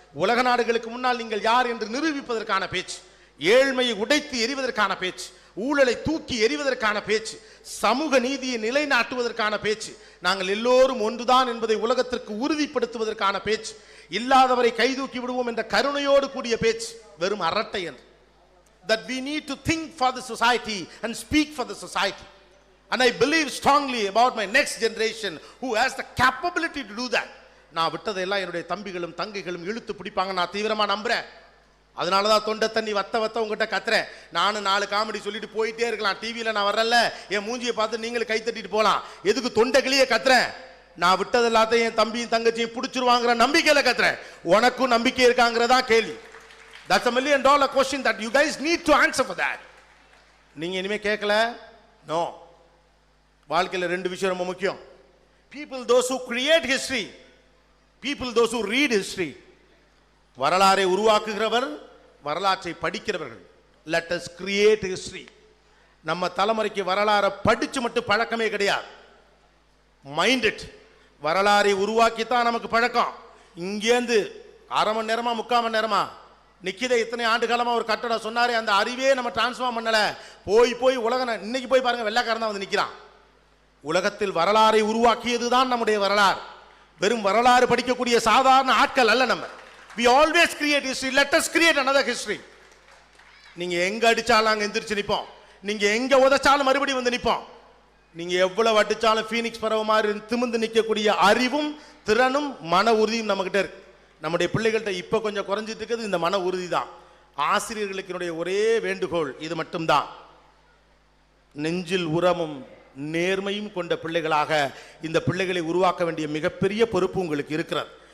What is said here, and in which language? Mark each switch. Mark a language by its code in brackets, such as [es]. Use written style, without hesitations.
[ta] உலக நாடுகளுக்கு முன்னால் நீங்கள் யார் என்று நிரூபிப்பதற்கான பேச்சு, ஏழ்மையை உடைத்து எறிவதற்கான பேச்சு, ஊழலை தூக்கி எறிவதற்கான பேச்சு, சமூக நீதியை நிலைநாட்டுவதற்கான பேச்சு, நாங்கள் எல்லோரும் ஒன்றுதான் என்பதை உலகத்திற்கு உறுதிப்படுத்துவதற்கான பேச்சு, இல்லாதவரை கைதூக்கி விடுவோம் என்ற கருணையோடு கூடிய பேச்சு வெறும் அரட்டை என்று. [en] That we need to think for the society and speak for the society. And I believe strongly about my next generation who has the capability to do that. [ta] நான் விட்டதெல்லாம் என்னுடைய தம்பிகளும் தங்கைகளும் இழுத்து பிடிப்பாங்க, நான் தீவிரமா நம்புறேன். அதனால தான் தொண்டை தண்ணி வத்த உங்ககிட்ட கத்துறேன். நானும் 4 காமெடி சொல்லிட்டு போயிட்டே இருக்கலாம். டிவியில் நான் வரல, என் மூஞ்சியை பார்த்து நீங்களும் கை தட்டிட்டு போகலாம். எதுக்கு தொண்டைகளையே கத்துறேன்? நான் விட்டது எல்லாத்தையும் என் தம்பியும் தங்கச்சியும் பிடிச்சிருவாங்கிற நம்பிக்கையில கத்துறேன். உனக்கும் நம்பிக்கை இருக்காங்கிறதா கேள்வி. [en] That's $1 million question that you guys need to answer for that. [ta] நீங்க இனிமே கேட்கல? [en] No. [ta] வாழ்க்கையில் 2 விஷயம் ரொம்ப முக்கியம். [en] People those who create history, people those who read history. [ta] வரலாறை உருவாக்குகிறவர், வரலாற்றை படிக்கிறவர்கள். [en] Let us create history. [ta] நம்ம தலைமுறைக்கு வரலாறை படிச்சு மட்டும் பழக்கமே கிடையாது. Mind it. வரலாறை உருவாக்கித்தான் நமக்கு பழக்கம். இங்கேருந்து 1/2 மணி நேரமா 3/4 மணி நேரமா நிக்கிதே இத்தனை ஆண்டு காலமா ஒரு கட்டடம் சொன்னாரே, அந்த அறிவே நம்ம டிரான்ஸ்ஃபார்ம் பண்ணல. போய் உலக இன்னைக்கு போய் பாருங்க, வெள்ளைக்காரன் தான் வந்து நிக்கிறான். உலகத்தில் வரலாறை உருவாக்கியதுதான் நம்முடைய வரலாறு. வெறும் வரலாறு படிக்கக்கூடிய சாதாரண ஆட்கள் அல்ல நம்ம. [en] We always create history. Let us create another history. [ta] நீங்க எங்க அடிச்சாலும் அங்க எந்திரிச்சு நிப்போம். நீங்க எங்க உதைச்சாலும் மறுபடியும் வந்து நிப்போம். நீங்க எவ்வளவு அடிச்சாலும் ஃபீனிக்ஸ் பறவை மாதிரி திமிந்து நிற்கக்கூடிய அறிவும் திறனும் மன உறுதியும் நம்ம கிட்ட இருக்கு. நம்முடைய பிள்ளைகள்கிட்ட இப்ப கொஞ்சம் குறைஞ்சிட்டு இருக்குது இந்த மன உறுதி தான். ஆசிரியர்களுக்கு ஒரே வேண்டுகோள் இது மட்டும்தான், நெஞ்சில் உரமும் நேர்மையும் கொண்ட பிள்ளைகளாக இந்த பிள்ளைகளை உருவாக்க வேண்டிய மிகப்பெரிய பொறுப்பு உங்களுக்கு இருக்கிறது.